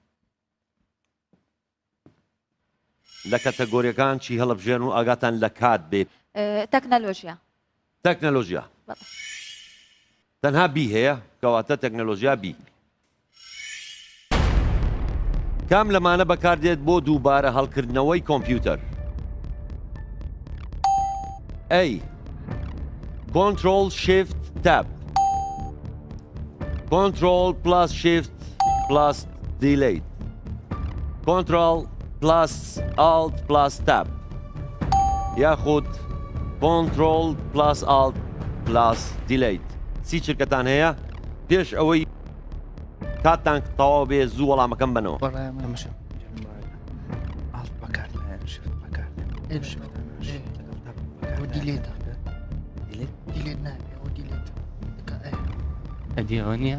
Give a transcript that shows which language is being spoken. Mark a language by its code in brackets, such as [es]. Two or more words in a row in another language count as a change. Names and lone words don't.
[ckb] لە کەتەگۆریەکان چی هەڵبژێن و ئاگاتان لە کات بێ؟ تەکنەلۆژیا. تەکنەلۆژیا. تەنها بی هەیە کەواتە تەکنەلۆژیا بی. کام لەمانە بەکاردێت بۆ دووبارە هەڵکردنەوەی کۆمپیوتەر؟ [en] A. Control Shift Tab Control plus Shift plus Delete Control plus Alt plus Tab یاخود Control plus Alt plus Delete [ckb] سی چرکەتان هەیە؟ پێش ئەوەی کاتتان تەواو بێ زوو وەڵامەکەم بنەوە. ئەمەش ئاڵت بەکار شفت بەکار دیلێتە دیلێت نابێ ئەو دیلێت ئەدیۆنیە؟